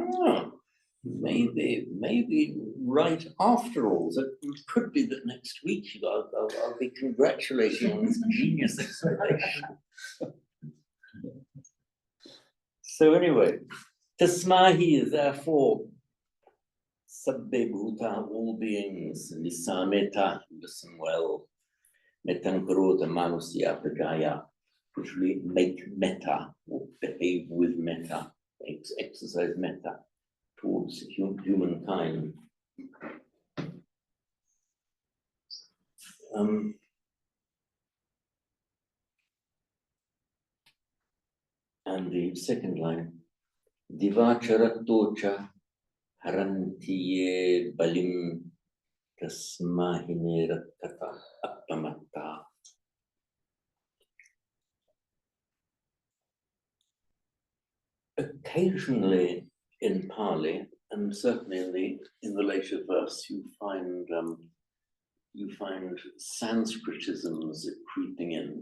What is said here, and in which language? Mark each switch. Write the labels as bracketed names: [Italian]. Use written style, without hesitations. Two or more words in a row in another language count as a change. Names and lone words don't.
[English] Maybe right after all, that it could be that next week I'll be congratulating on this genius explanation. So anyway, tasmahi, therefore, [Pali] sabbe bhuta, [English] all beings, nisameta, listen well, [Pali] metankarota manusya prajaya, [English] which really make metta, or behave with metta, exercise metta towards humankind. And the second line, [Pali] divacharatocha harantiye balim tasmahine rattata appamatta. [English] Occasionally in Pali, and certainly in the later verse, you find Sanskritisms creeping in.